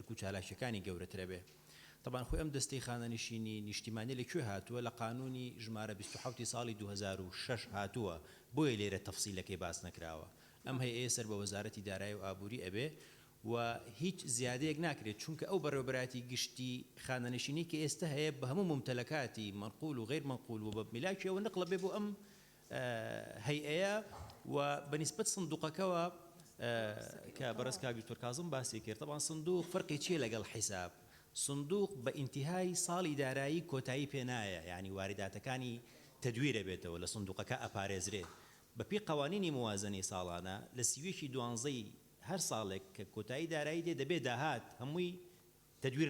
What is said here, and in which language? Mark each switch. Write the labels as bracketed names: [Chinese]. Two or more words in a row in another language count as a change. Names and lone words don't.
[Central Kurdish] و چالاشەکانی گەورەترە بێ طبعا خۆی ئەم دەستەی خانەنشینی نیشتیمانی لەکوێ هاتووە لە قانونی ژمارە 27 ساڵی 2006 هاتووە بۆیە لێرە تەفسیلەکەی باس نەکراوە ئەم هەیە سەر بە وەزارەتی دارایی و ئابووری ئەبێ و هیچ زیادەیەک ناکرێت چونکە ئەو بەڕێوەبەراتی گشتی خانەنشینی کە ئێستا هەیە بە هەموو ممتلەکاتی [Arabic] منقول و غیر منقول [Central Kurdish] و بە میلاکیەوە نقڵە بێ بۆ ئەم هەیەیە و بەنسبەت سندوقەکەەوە کە بەڕێز کاک دکتۆر کاظم باسی کرد طبعا سندوق فەرقی چیە لەگەڵ حیساب سندوق بە ئینتیهای ساڵی دارایی کۆتایی پێنایە یعنی وارداتەکانی تدویرە بێتەوە لە سندوقەکە ئەپارێزرێت بە پێی قوانینی موازنەی ساڵانە لە سیوێکی دوانزەی هەر ساڵێک کە کۆتایی دارایی دێ دەبێت داهات هەمووی تدویر